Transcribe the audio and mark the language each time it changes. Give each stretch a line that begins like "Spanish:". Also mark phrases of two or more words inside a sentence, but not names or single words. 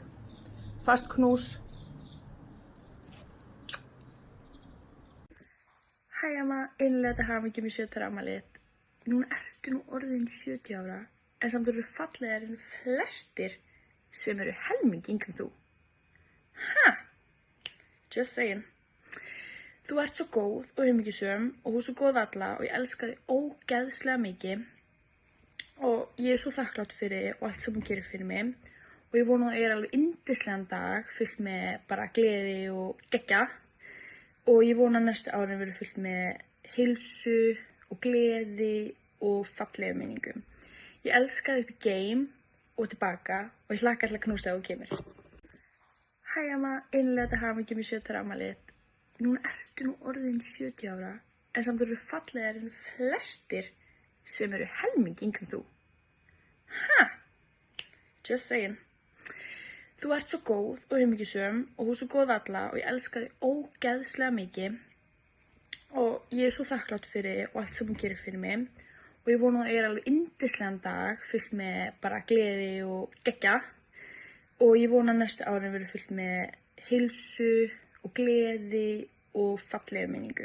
Icelandic: Fast knús. Hæ amma, innilega til hamingju með 70 ára afmælið. Núna ertu nú orðin 70 ára, en samt eru fallegir en flestir sem eru helmingi yngri en þú.
English: Just saying.
Icelandic: Þú ert svo góð og hamingjusöm og þú ert svo góð við alla og ég elska þig ógeðslega mikið og ég er svo þakklát fyrir og allt sem þú gerir fyrir mig og ég vona að það er alveg yndislegan dag fullt með bara gleði og geggja og ég vona að næstu árin verður fullt með heilsu og gleði og fallega minningum. Ég elska þig upp í game og tilbaka og ég hlakka til að knúsa þegar þú kemur. Hæ amma, innilega til hamingju með 70 ára afmælið. Núna ertu nú orðin 70 ára, en samt eru fallegir en flestir sem eru helmingi yngri en þú.
English: Just saying.
Icelandic: Þú ert svo góð og hamingjusöm og þú ert svo góð við alla og ég elska þig ógeðslega mikið og ég er svo þakklát fyrir og allt sem þú gerir fyrir mig og ég vona að það er alveg yndislegan dag fullt með bara gleði og geggja og ég vona að næstu árin verður fullt með heilsu og gleði og fallega minningum.